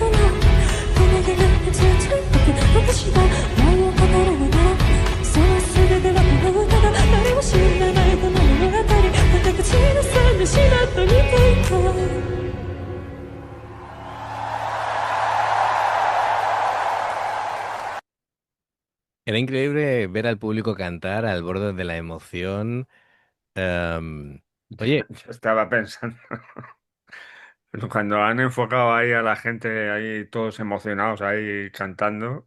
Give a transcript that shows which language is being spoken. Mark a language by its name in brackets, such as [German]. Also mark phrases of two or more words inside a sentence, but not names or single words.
[Japanese] なこの手がずっと私が愛を語るのならその全てはこの歌だ誰も知らないこの物語また口ずさんでしまったみたいか [Spanish] Era increíble ver al público cantar al borde de la emoción. Em, oye, Yo estaba pensando, cuando han enfocado ahí a la gente, ahí todos emocionados, ahí cantando,